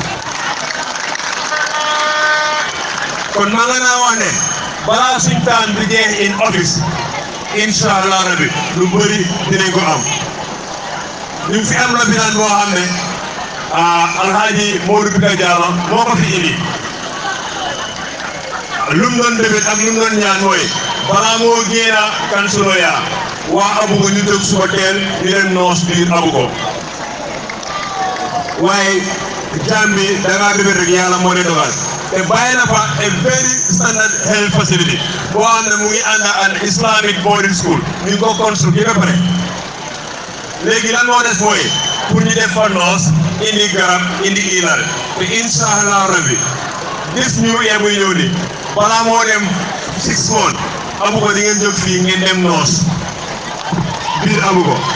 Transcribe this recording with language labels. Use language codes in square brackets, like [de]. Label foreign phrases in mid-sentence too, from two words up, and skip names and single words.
[wo] kon maa nga naa wax ne balaa suñ taan bi jeex [en] in office [ar] incha allah rabi [wo] lu bëri dinañ ko am ñu ngi fi am lopitaan boo xam ne Alhaji Modou Bika Diallo moo ko fi indi lum doon débét ak lum doon ñaan mooy balaa moo génna kansulo ya waa Abuko ñu jóg suba teel ñu leen noos biir Abuko waaye jaam bi da ngaa débét rek yàlla moo ne dogal te bàyyi na fa [en] a very standard health facility [wo] boo xam ne mu ngi ànd [en] an Islamic boarding school [wo] ñu ngi ko construire ba pare léegi lan moo des mooy pour ñu def fa noos indi garab indi ilal te [ar] incha allah rabbi [wo] gis ñu muy ñëw ni balaa moo dem 6 months Abuko di ngeen jóg fii ngeen dem noos biir Abuko